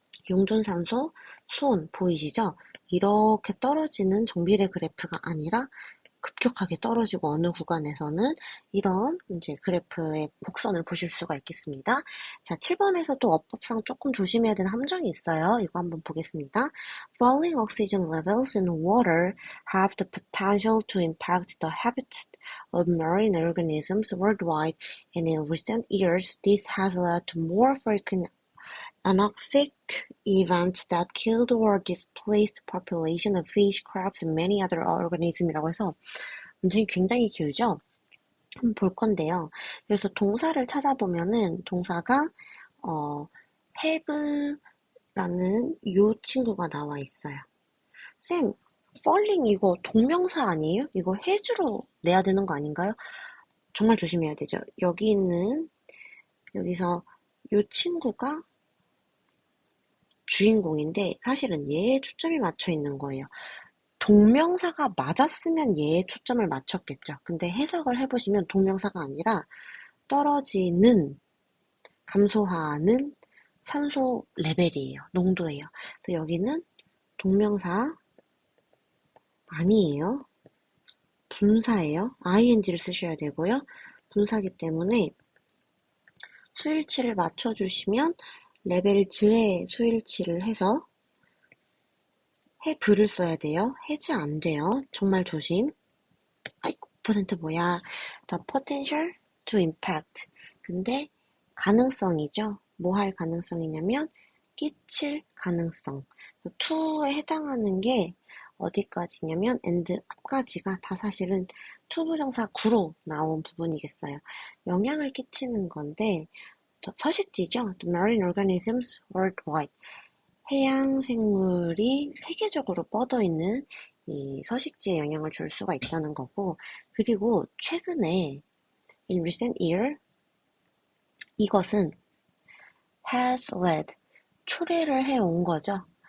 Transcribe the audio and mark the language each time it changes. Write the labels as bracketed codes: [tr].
[ko] 용존산소, 수온 보이시죠? 이렇게 떨어지는 정비례 그래프가 아니라 급격하게 떨어지고 어느 구간에서는 이런 이제 그래프의 곡선을 보실 수가 있겠습니다. 자, 7번에서도 어법상 조금 조심해야 되는 함정이 있어요. 이거 한번 보겠습니다. [en] Falling oxygen levels in water have the potential to impact the habitat of marine organisms worldwide, and in recent years, this has led to more frequent anoxic events that killed or displaced population of fish, crabs, and many other organism [ko] 이라고 해서 문장이 굉장히 길죠? 한번 볼 건데요. 그래서 동사를 찾아보면은 동사가 have라는 요 친구가 나와 있어요. 쌤, falling 이거 동명사 아니에요? 이거 has로 내야 되는 거 아닌가요? 정말 조심해야 되죠. 여기서 요 친구가 주인공인데 사실은 얘에 초점이 맞춰 있는 거예요. 동명사가 맞았으면 얘에 초점을 맞췄겠죠. 근데 해석을 해보시면 동명사가 아니라 떨어지는, 감소하는 산소 레벨이에요. 농도예요. 그래서 여기는 동명사 아니에요. 분사예요. ing를 쓰셔야 되고요. 분사기 때문에 수일치를 맞춰주시면 레벨 즈의 수일치를 해서 have를 써야 돼요. has 안 돼요. 정말 조심. 아이고, 퍼센트 뭐야. [en] The potential to impact. [ko] 근데 가능성이죠. 뭐 할 가능성이냐면 끼칠 가능성. to에 해당하는 게 어디까지냐면 and 앞까지가 다 사실은 to 부정사 구로 나온 부분이겠어요. 영향을 끼치는 건데 서식지죠. [en] The marine organisms worldwide. [ko] 해양 생물이 세계적으로 뻗어있는 이 서식지에 영향을 줄 수가 있다는 거고, 그리고 최근에 [en] in recent year [ko] 이것은 [en] has led [ko] 초래를 해온 거죠.